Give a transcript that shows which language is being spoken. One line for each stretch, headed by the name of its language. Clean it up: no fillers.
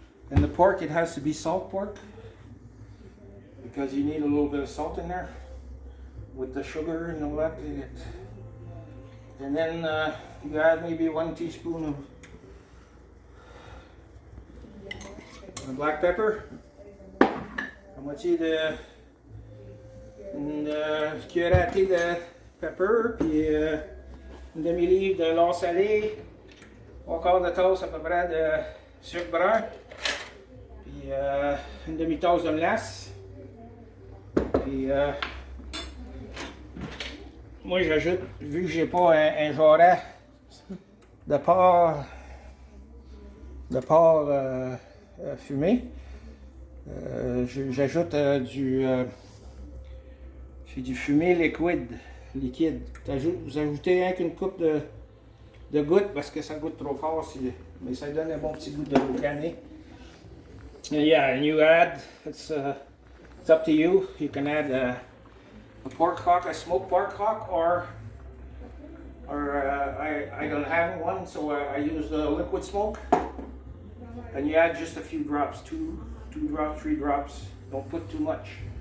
English: And the pork, it has to be salt pork because you need a little bit of salt in there with the sugar and all that. And then you add maybe 1 teaspoon of black pepper.
French: On moitié de une cuillère à thé de pepper, puis une demi-livre de lard salé, 3/4 de tasse à peu près de sucre brun, puis une demi-tasse de mélasse. Puis moi j'ajoute, vu que j'ai pas un jarret de porc fumé, j'ajoute du fumé liquide. Vous ajoutez rien qu'une coupe de gouttes parce que ça goûte trop fort, mais ça donne un bon petit goût de l'eau canée.
English: Yeah, and you add, it's up to you. You can add a pork hock, a smoked pork hock, or I don't have one, so I use the liquid smoke. And you add just a few drops, 2 drops, 3 drops. Don't put too much.